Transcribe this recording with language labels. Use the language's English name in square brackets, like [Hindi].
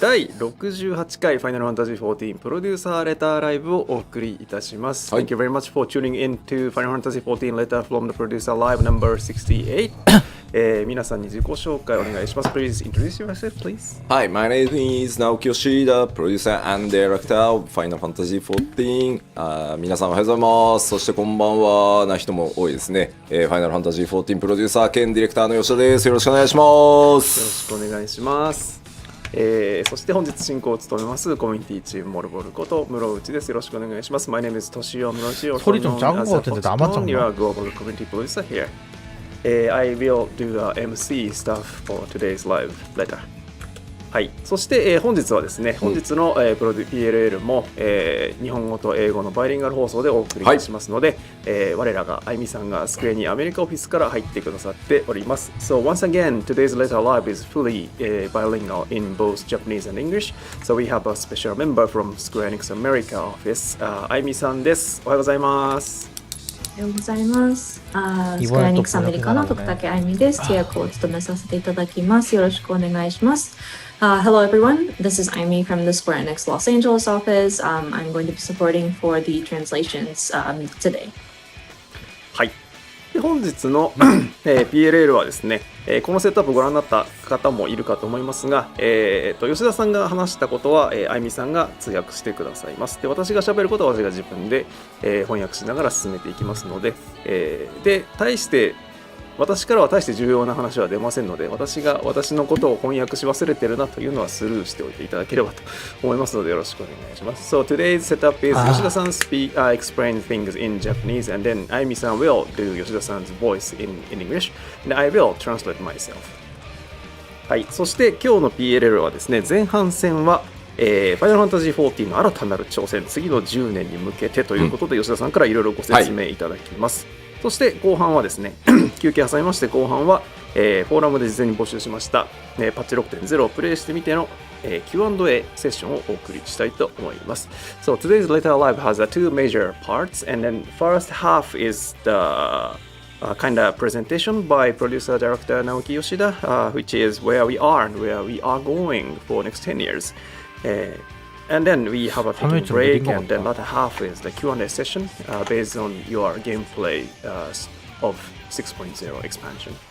[Japanese] 第68回 Final Fantasy XIV プロデューサーレターライブをお送りいたします。 [English] Thank you very much for tuning in to Final Fantasy XIV Letter from the Producer Live number 68。 [Japanese] 皆さんに自己紹介お願いします。 [English] Please introduce yourself, please. Hi, my name is Naoki Yoshida, producer and director of Final Fantasy XIV。 [Japanese] 皆さんおはようございます。そしてこんばんはな人も多いですね。 Final Fantasy XIV プロデューサー兼ディレクターの吉田です。よろしくお願いします。よろしくお願いします。そして本日進行を務めますコミュニティチームモルボルこと室内です。よろしくお願いします。 [English] My name is Toshio Muroshi, also known as Foxconn. You are global community producer here.I will do the MC stuff for today's live letter. [Japanese] はい。そして、本日はですね、本日の、プロデュ PLL も、日本語と英語のバイリンガル放送でお送りいたしますので、我らがあゆみさんがスクエニアメリカオフィスから入ってくださっております。 [English] So once again, today's letter live is fully bilingual in both Japanese and English. So we have a special member from Square Enix America office. [Japanese] あゆみさんです。おはようございます。おはようございます。スクエアニックスアメリカの徳武あゆみです。通訳を務めさせていただきます。よろしくお願いします。 [English] Hello everyone, this is Aimi from the Square Enix Los Angeles office. I'm going to be supporting for the translations today. [Japanese] はい。で本日の、PLL はですね、このセットアップをご覧になった方もいるかと思いますが、吉田さんが話したことは、あゆみさんが通訳してくださいます。で私が喋ることは私が自分で、翻訳しながら進めていきますので、で私からは大して重要な話は出ませんので、私が私のことを翻訳し忘れてるなというのはスルーしておいていただければと思いますのでよろしくお願いします。 [English] So today's setup is 吉田さんexplain things in Japanese and then あゆみさん will do 吉田さん 's voice in English and I will translate myself。 [Japanese] はい、そして今日の PLL はですね、前半戦はFinal Fantasy XIV の新たなる挑戦、次の10年に向けてということで吉田さんからいろいろご説明いただきます。そして後半はですね休憩挟みまして後半は、フォーラムで事前に募集しました、パッチ 6.0 をプレイしてみての、Q&A セッションをお送りしたいと思います。 [English] So today's letter live has two major parts and then first half is the kind of presentation by producer director Naoki Yoshida, which is where we are and where we are going for next 10 years.And then we have a taking break, and then latter half is the Q&A session based on your gameplay of 6.0 expansion.